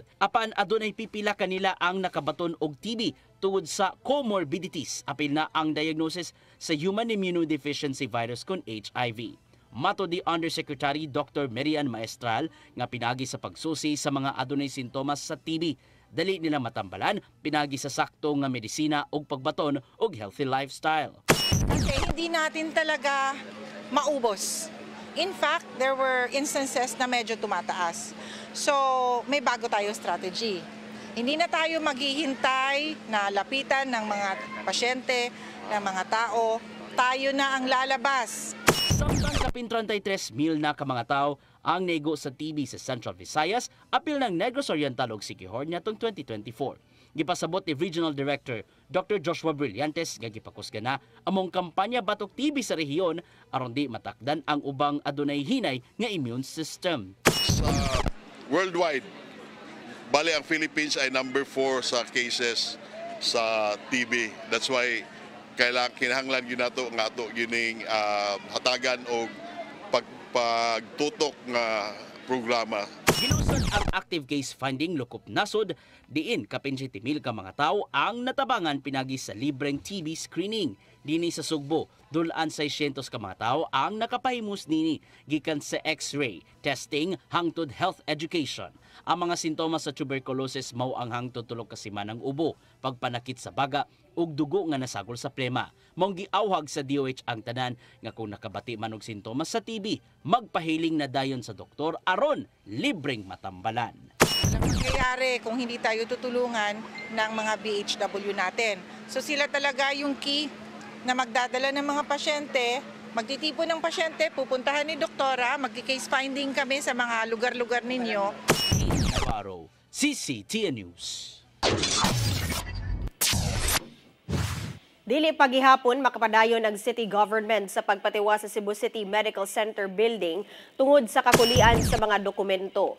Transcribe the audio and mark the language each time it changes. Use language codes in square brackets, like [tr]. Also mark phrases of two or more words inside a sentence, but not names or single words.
[ceb] Apan adunay pipila kanila ang nakabaton og TB tungod sa comorbidities, apil na ang diagnosis sa human immunodeficiency virus kon HIV. Mato di Undersecretary Dr. Marian Maestral nga pinagi sa pagsusi sa mga adunay sintomas sa TB. Dali nila matambalan, pinagi sa sakto nga medisina ug pagbaton og healthy lifestyle. [tl] Kasi hindi natin talaga maubos. [en] In fact, there were instances [tl] na medyo tumataas. So, may bago tayo strategy. Hindi na tayo maghihintay na lapitan ng mga pasyente, ng mga tao. Tayo na ang lalabas. [ceb] Samtang kapin 33,000 na ka mga tao ang naigo sa TB sa Central Visayas, apil ng Negros Oriental ug Siquijor niadtong 2024. Gipasabot ni Regional Director Dr. Joshua Brillantes nga gipakusga na among kampanya batok TB sa rehiyon aron di matakdan ang ubang adunay hinay nga immune system. Sa worldwide, bali ang Philippines ay number 4 sa cases sa TB. [en] That's why [ceb] kinahanglan yun nato nga ato gining hatagan o pagtutok nga programa. Gilusad ang active case finding lukop nasod, diin kapin 70,000 ka mga tao ang natabangan pinagi sa libreng TB screening. Dini sa Sugbo, dulaan 600 ka mga tao ang nakapahimos nini gikan sa X-ray, testing, hangtod [en] health education. [ceb] Ang mga sintomas sa tuberculosis mao ang hangtod 3 ka semanang ubo, pagpanakit sa baga ug dugo nga nasagol sa plema. Maong giawhag sa DOH ang tanan nga kung nakabati man og sintomas sa TB, magpahiling na dayon sa doktor aron libreng matambalan. [tl] Ang mangyayari kung hindi tayo tutulungan ng mga BHW natin. So sila talaga yung key na magdadala ng mga pasyente, magtitipon ng pasyente, pupuntahan ni doktora, magki-case finding kami sa mga lugar-lugar ninyo. Navarro, CCTN News. [ceb] Dili pagihapon makapadayon ang city government sa pagpatiwa sa Cebu City Medical Center building tungod sa kakulian sa mga dokumento.